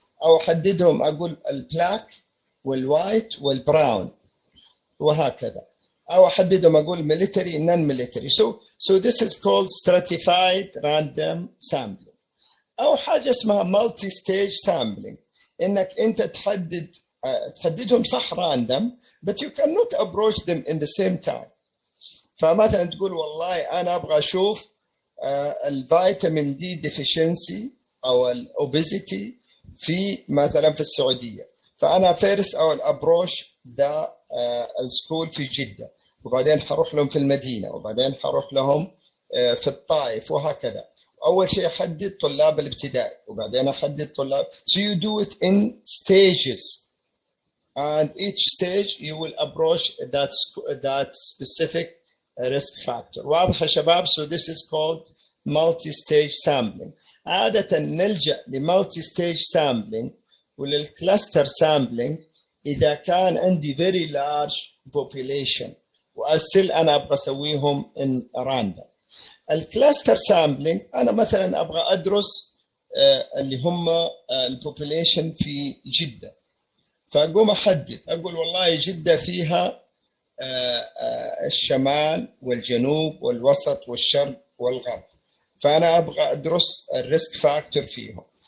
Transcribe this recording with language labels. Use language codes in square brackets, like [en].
[ar] أو أحددهم أقول البلاك والوايت والبراون وهكذا. أو أحددهم أقول [en] military non-military. So this is called stratified random sampling. [ar] أو حاجة اسمها [en] multi-stage sampling، [ar] إنك أنت تحددهم صح [en] random but you cannot approach them in the same time. [ar] فمثلا تقول والله أنا أبغى أشوف الفيتامين دي deficiency أو الأوبيزيتي في مثلا في السعودية، فأنا فيرست أو approach ذا السكول في جدة، وبعدين حروح لهم في المدينة، وبعدين حروح لهم في الطائف وهكذا. أول شيء أحدد طلاب الابتدائي، وبعدين أحدد طلاب. [en] So you do it in stages, and each stage you will approach that specific risk factor. [ar] واضح يا شباب؟ [en] So this is called multi-stage sampling. [ar] عادة نلجأ لمulti-stage sampling وللcluster sampling إذا كان عندي [en] very large population [ar] وأستيل أنا أبغى أسويهم [en] in random. [ar] الكلاستر سامبلينج أنا مثلا أبغى أدرس اللي هم البوبوليشن في جدة، فأقوم أحدد أقول والله جدة فيها الشمال والجنوب والوسط والشرق والغرب، فأنا أبغى أدرس الريسك فاكتور فيهم.